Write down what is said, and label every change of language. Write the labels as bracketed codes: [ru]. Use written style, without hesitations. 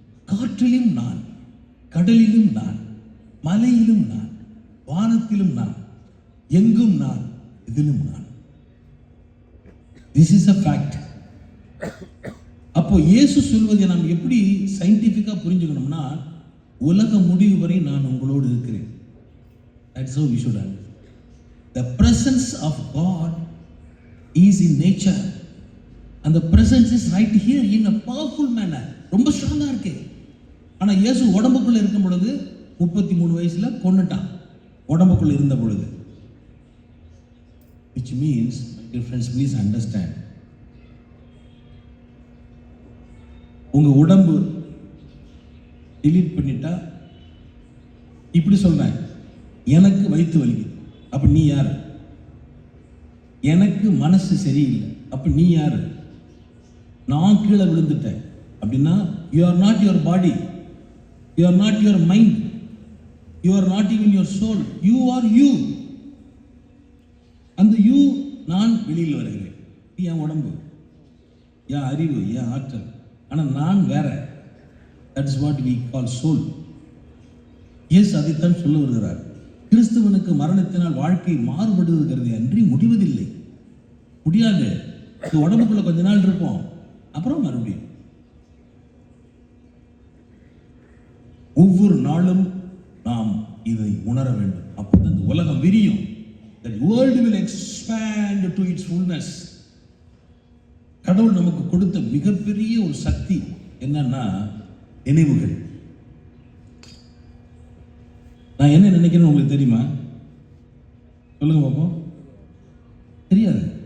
[ta] காற்றிலும் நான், கடலிலும் நான், மலையிலும் நான், வானத்திலும் நான், எங்கும் நான், இதிலும் நான். [en] This is a fact. [ta] அப்போ இயேசு சொல்வதை நாம் எப்படி சயின்டிஃபிக்கா புரிஞ்சுக்கணும்னா, உலக முடிவு வரை நான் உங்களோடு இருக்கிறேன். [en] That's how we should understand. The presence of God is in nature, and the presence is right here in a powerful manner. [ta] ரொம்ப ஸ்ட்ராங்கா இருக்கு. ஆனா இயேசு உடம்புக்குள்ள இருக்கும் பொழுது 33 வயசுல கொன்னுட்டான், உடம்புக்குள்ள இருந்த பொழுது. [en] Which means, my dear friends, please understand, [ta] உங்க உடம்பு delete பண்ணிட்டா, இப்படி சொல்றேன், எனக்கு வயிற்று வலிக்குது, அப்ப நீ யாரு? எனக்கு மனசு சரியில்லை, அப்ப நீ யாரு? நான் கீழே விழுந்துட்டேன் அப்படின்னா, [en] you are not your body, you are not your mind, you are not even your soul, you are you. [ta] அந்த you நான் வெளியில் வருகிறேன். என் உடம்பு, என் அறிவு, என் ஆற்றல். ஆனால் நான் வேற. [en] That is what we call soul. [ta] இயேசு அதைத்தான் சொல்ல வருகிறார். கிறிஸ்துவனுக்கு மரணத்தினால் வாழ்க்கை மாறுபடுகிறது அன்றி முடிவதில்லை. முடியாது. உடம்புக்குள்ள கொஞ்ச நாள் இருப்போம், அப்புறம் மறுபடியும். ஒவ்வொரு நாளும் நாம் இதை உணர வேண்டும். அப்போது இந்த உலகம் விரியும். [en] The world will expand to its fullness. [ta] கடவுள் நமக்கு கொடுத்த மிகப்பெரிய ஒரு சக்தி என்னன்னா நினைவுகள். நான் என்ன நினைக்கிறேன்னு உங்களுக்கு தெரியுமா? சொல்லுங்க பாப்போம். தெரியாது.